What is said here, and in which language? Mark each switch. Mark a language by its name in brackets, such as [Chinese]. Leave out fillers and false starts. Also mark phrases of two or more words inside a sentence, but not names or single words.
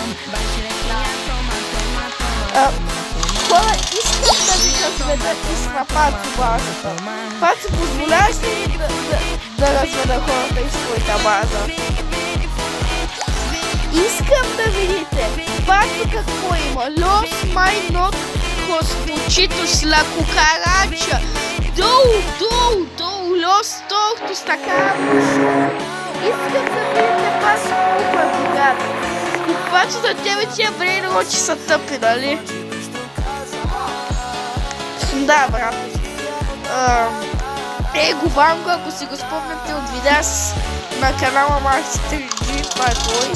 [Bulgarian] Хора, искам да ви разведа истина Пацо базата. Пацо, позволяваш ли да разведа хората из твоята база? Искам да видите Пацо какво има. Los Minotcos Puchitos La Cucaracha. Долу, Los Tortos Tacaros. Искам да видите Пацо колко е богат. И Пацо за тебе тия брейнрочи са тъпи, нали? Да, брат. Гованго, ако си го спомняте от видеа на канала Макс 3G, това е той.